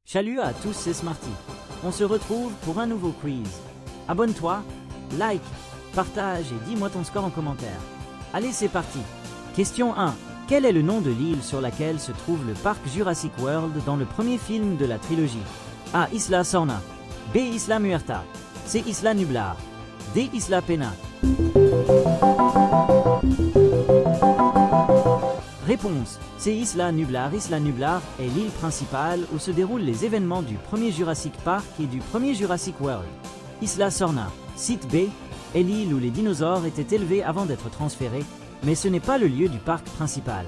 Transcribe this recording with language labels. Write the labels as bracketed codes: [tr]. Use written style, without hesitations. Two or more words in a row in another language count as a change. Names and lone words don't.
[fr] Salut à tous, c'est Smarty. On se retrouve pour un nouveau quiz. Abonne-toi, like, partage et dis-moi ton score en commentaire. Allez, c'est parti. Question 1. Quel est le nom de l'île sur laquelle se trouve le parc Jurassic World dans le premier film de la trilogie? A. Isla Sorna. B. Isla Muerta. C. Isla Nublar. D. Isla Pena. Réponse. C'est Isla Nublar. Isla Nublar est l'île principale où se déroulent les événements du premier Jurassic Park et du premier Jurassic World. Isla Sorna, site B, est l'île où les dinosaures étaient élevés avant d'être transférés, mais ce n'est pas le lieu du parc principal.